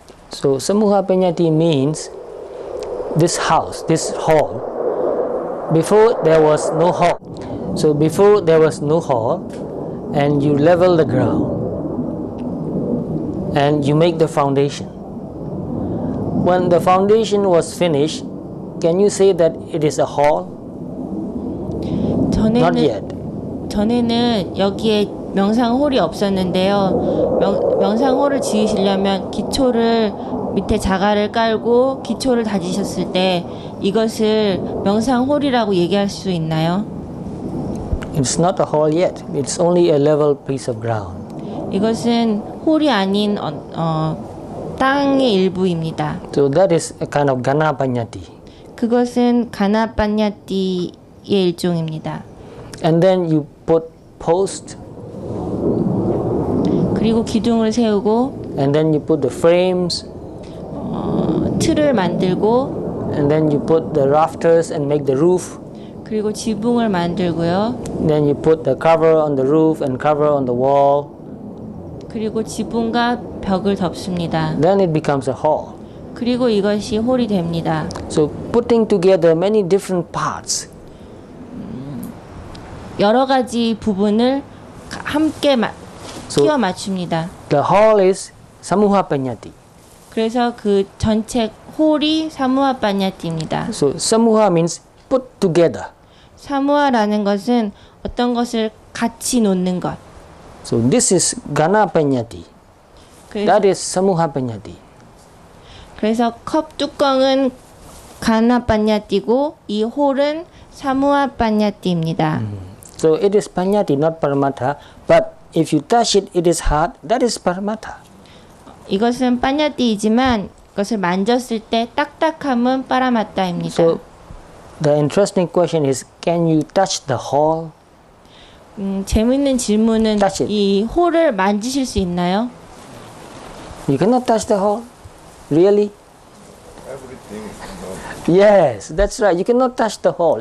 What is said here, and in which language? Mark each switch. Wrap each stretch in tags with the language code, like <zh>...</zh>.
<en>So samuha panyati means this house, this hall. Before there was no hall. So before there was no hall, and you level the ground, and you make the foundation. When the foundation was finished, can you say that it is a hall? Not yet.</en> <ko>전에는 여기에 명상홀이 없었는데요. 명상홀을 지으시려면 기초를 밑에 자갈을 깔고 기초를 다지셨을 때 이것을 명상홀이라고 얘기할 수 있나요?</ko> <en>It's not a hall yet. It's only a level piece of ground.</en> <ko>이것은 홀이 아닌 땅의 일부입니다.</ko> <en>So that is a kind of gana panyati.</en> <ko>그것은 가나 빠냐띠의 일종입니다.</ko> <en>And then you put post,</en> <ko>그리고 기둥을 세우고</ko> <en>and then you put the frames,</en> <ko>틀을 만들고</ko> <en>and then you put the rafters and make the roof.</en> <ko>그리고 지붕을 만들고요.</ko> <en>Then you put the cover on the roof and cover on the wall.</en> <ko>그리고 지붕과 벽을 덮습니다.</ko> <en>Then it becomes a hall.</en> <ko>그리고 이것이 홀이 됩니다.</ko> <en>So putting together many different parts.</en> <ko>여러 가지 부분을 함께 끼워</ko> <en>So</en> <ko>맞춥니다.</ko> <en>the hall is samuha panyati.</en> <ko>그래서 그 전체 홀이 사무하 빠냐띠입니다.</ko> <en>So samuha means put together.</en> <ko>사무하라는 것은 어떤 것을 같이 놓는 것.</ko> <en>So this is Gana Panyati. That is Samuha Panyati.</en> <ko>그래서 컵 뚜껑은 가나 빠냐띠고 이 홀은 사무아 빠냐띠입니다.</ko> <en>So it is Panyati, not Paramatha. But if you touch it, it is hard. That is Paramatha.</en> <ko>이것은 빠냐띠이지만 이것을 만졌을 때 딱딱함은 빠라마따입니다.</ko> <en>So the interesting question is, can you touch the hall?</en> <ko>재밌는 질문은</ko> <en>Touch it.</en> <ko>이 홀을 만지실 수 있나요?</ko> <en>You cannot touch the hall? Really? Everything is not. Yes, that's right. You cannot touch the hall.</en>